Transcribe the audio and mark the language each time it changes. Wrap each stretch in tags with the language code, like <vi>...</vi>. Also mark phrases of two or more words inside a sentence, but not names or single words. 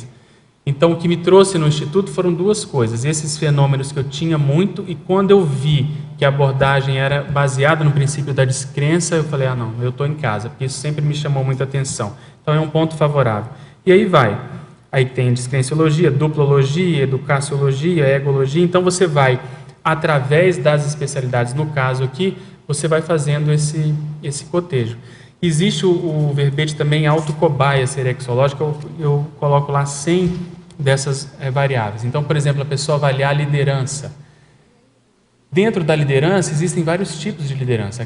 <pt>Então, o que me trouxe no Instituto foram duas coisas, esses fenômenos que eu tinha muito, e quando eu vi que a abordagem era baseada no princípio da descrença, eu falei, não, eu estou em casa, porque isso sempre me chamou muita atenção. Então, é um ponto favorável. E aí vai. Aí tem descrenciologia, duplologia, educaciologia, egologia. Então, você vai, através das especialidades, no caso aqui, você vai fazendo esse cotejo. Existe o verbete também autocobaia serexológica, eu coloco lá 100 dessas variáveis. Então, por exemplo, a pessoa avaliar a liderança. Dentro da liderança, existem vários tipos de liderança.</pt>